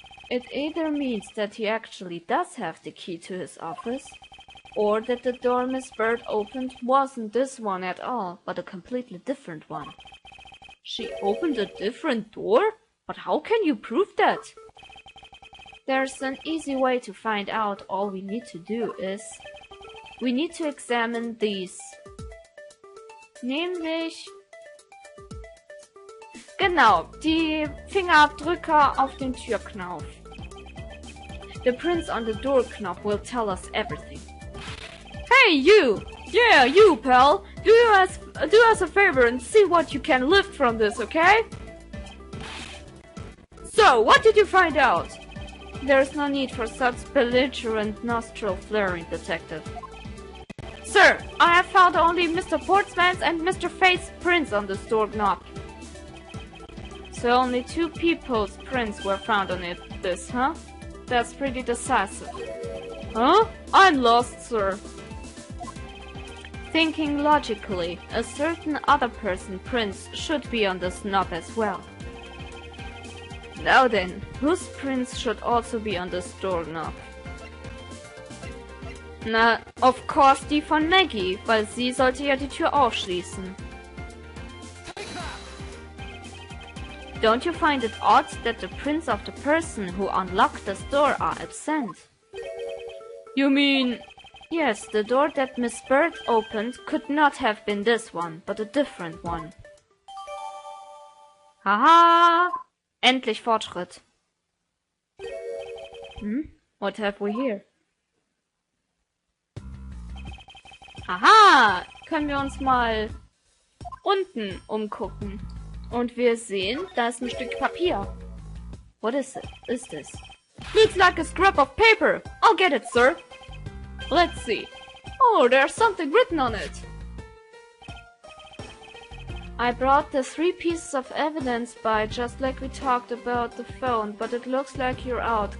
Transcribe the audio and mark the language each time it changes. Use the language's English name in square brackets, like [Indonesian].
[English] It either means that he actually does have the key to his office, or that the door Miss Bird opened wasn't this one at all, but a completely different one. She opened a different door? But how can you prove that? There's an easy way to find out. All we need to do is... we need to examine these. [German] Nämlich... Genau, die Fingerabdrücke auf den Türknauf. [English] The prints on the door knob will tell us everything. Hey, you! Yeah, you, pal! Do us a favor and see what you can lift from this, okay? So, what did you find out? There's no need for such belligerent nostril flaring, detective. Sir, I have found only Mr. Portsman's and Mr. Faith's prints on this door knob. So only two people's prints were found on this, huh? That's pretty decisive. Huh? I'm lost, sir. Thinking logically, a certain other person's prints should be on this knob as well. Now then, whose prints should also be on this doorknob? [German] Na, [English] of course [German] die von Maggie, weil sie sollte ja die Tür aufschließen. [English] Don't you find it odd that the prints of the person who unlocked this door are absent? You mean... Yes, the door that Miss Bird opened could not have been this one, but a different one. [German] Haha! Endlich Fortschritt. [English] What have we here? Aha! [German] Können wir uns mal unten umgucken. Und wir sehen, da ist ein Stück Papier. [English] What is it? Is this? Looks like a scrap of paper. I'll get it, sir. Let's see. Oh, there's something written on it. I brought the 3 pieces of evidence by, just like we talked about the phone, but it looks like you're out.